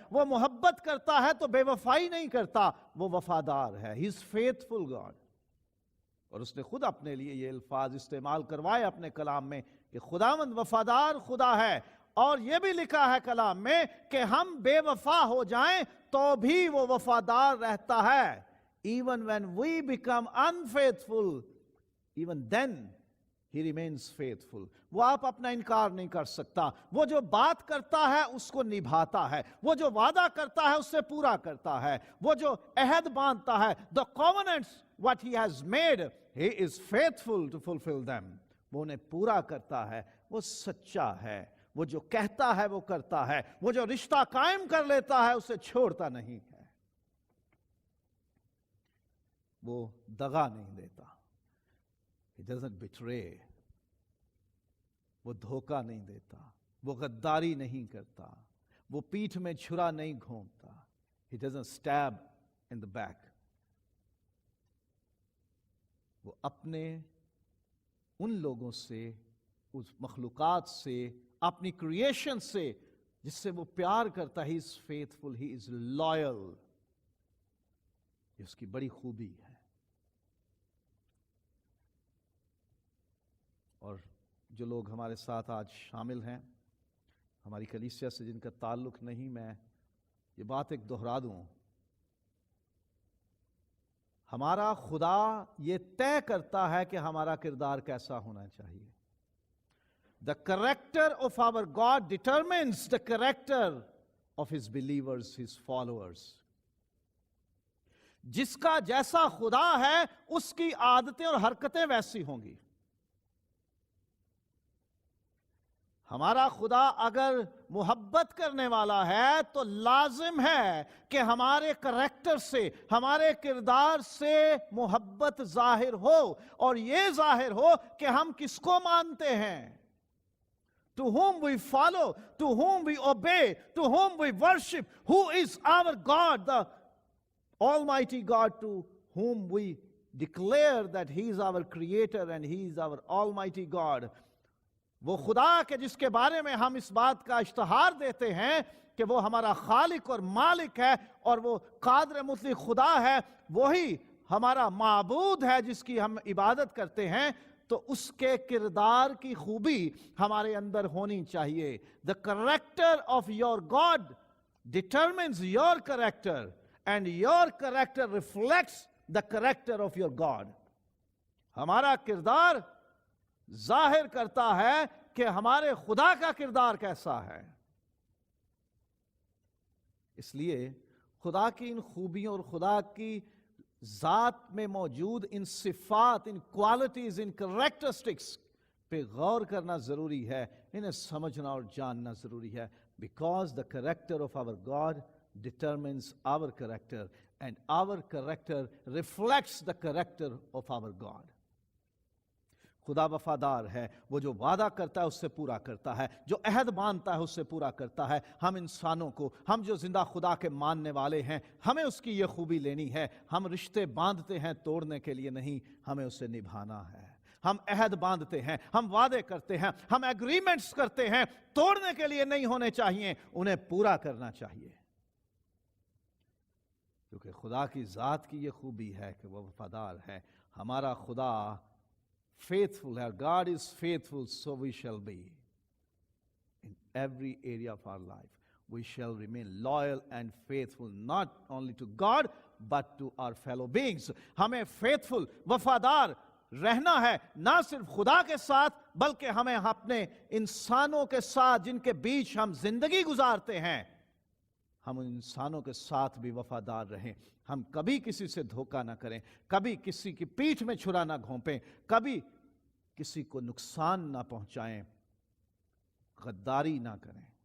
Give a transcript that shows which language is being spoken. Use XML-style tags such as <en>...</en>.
<ur>وہ محبت کرتا ہے تو بے وفائی نہیں کرتا، وہ وفادار ہے.</ur> <en>He is faithful God.</en> <ur>اور اس نے خود اپنے لیے یہ الفاظ استعمال کروائے اپنے کلام میں کہ خداوند وفادار خدا ہے. اور یہ بھی لکھا ہے کلام میں کہ ہم بے وفا ہو جائیں تو بھی وہ وفادار رہتا ہے.</ur> <en>Even when we become unfaithful, even then He remains faithful.</en> <ur>وہ آپ اپنا انکار نہیں کر سکتا. وہ جو بات کرتا ہے اس کو نبھاتا ہے. وہ جو وعدہ کرتا ہے اس سے پورا کرتا ہے. وہ جو عہد باندھتا ہے,</ur> <en>the covenants what He has made, He is faithful to fulfill them.</en> <ur>وہ انہیں پورا کرتا ہے. وہ سچا ہے. وہ جو کہتا ہے وہ کرتا ہے. وہ جو رشتہ قائم کر لیتا ہے اسے چھوڑتا نہیں ہے. وہ دغا نہیں دیتا.</ur> <en>He doesn't betray.</en> <ur>وہ دھوکہ نہیں دیتا, وہ غداری نہیں کرتا, وہ پیٹھ میں چھرا نہیں گھونپتا.</ur> <en>He doesn't stab in the back.</en> <ur>وہ اپنے ان لوگوں سے, اس مخلوقات سے, اپنی کریشن سے جس سے وہ پیار کرتا ہے,</ur> <en>he is faithful, he is loyal.</en> <ur>یہ اس کی بڑی خوبی ہے. اور جو لوگ ہمارے ساتھ آج شامل ہیں, ہماری کلیسیا سے جن کا تعلق نہیں, میں یہ بات ایک دہرا دوں, ہمارا خدا یہ طے کرتا ہے کہ ہمارا کردار کیسا ہونا چاہیے.</ur> <en>The character of our God determines the character of His believers, His followers.</en> <ur>جس کا جیسا خدا ہے اس کی عادتیں اور حرکتیں ویسی ہوں گی. ہمارا خدا اگر محبت کرنے والا ہے تو لازم ہے کہ ہمارے کریکٹر سے, ہمارے کردار سے محبت ظاہر ہو, اور یہ ظاہر ہو کہ ہم کس کو مانتے ہیں.</ur> <en>To whom we follow, to whom we obey, to whom we worship, who is our God, the Almighty God, to whom we declare that He is our Creator and He is our Almighty God.</en> <ur>وہ خدا کے جس کے بارے میں ہم اس بات کا اشتہار دیتے ہیں کہ وہ ہمارا خالق اور مالک ہے اور وہ قادر مطلق خدا ہے, وہی ہمارا معبود ہے جس کی ہم عبادت کرتے ہیں, تو اس کے کردار کی خوبی ہمارے اندر ہونی چاہیے.</ur> <en>The character of your God determines your character and your character reflects the character of your God.</en> <ur>ہمارا کردار ظاہر کرتا ہے کہ ہمارے خدا کا کردار کیسا ہے. اس لیے خدا کی ان خوبیوں اور خدا کی ذات میں موجود ان صفات, ان کوالٹیز, ان کریکٹرسٹکس پہ غور کرنا ضروری ہے, انہیں سمجھنا اور جاننا ضروری ہے.</ur> <en>Because the character of our God determines our character and our character reflects the character of our God.</en> <ur>خدا وفادار ہے, وہ جو وعدہ کرتا ہے اس سے پورا کرتا ہے, جو عہد باندھتا ہے اس سے پورا کرتا ہے. ہم انسانوں کو, ہم جو زندہ خدا کے ماننے والے ہیں, ہمیں اس کی یہ خوبی لینی ہے. ہم رشتے باندھتے ہیں توڑنے کے لیے نہیں, ہمیں اسے نبھانا ہے. ہم عہد باندھتے ہیں, ہم وعدے کرتے ہیں, ہم ایگریمنٹس کرتے ہیں, توڑنے کے لیے نہیں ہونے چاہیے, انہیں پورا کرنا چاہیے. کیونکہ خدا کی ذات کی یہ خوبی ہے کہ وہ وفادار ہے. ہمارا خدا faithful ہے.</ur> <en>God is faithful, so we shall be. In every area of our life, we shall remain loyal and faithful, not only to God, but to our fellow beings.</en> <ur>ہمیں faithful, وفادار رہنا ہے, نہ صرف خدا کے ساتھ, بلکہ ہمیں اپنے انسانوں کے ساتھ جن کے بیچ ہم زندگی گزارتے ہیں, ہم ان انسانوں کے ساتھ بھی وفادار رہیں. ہم کبھی کسی سے دھوکہ نہ کریں, کبھی کسی کی پیٹھ میں چھرا نہ گھونپیں, کبھی کسی کو نقصان نہ پہنچائیں, غداری نہ کریں.</ur>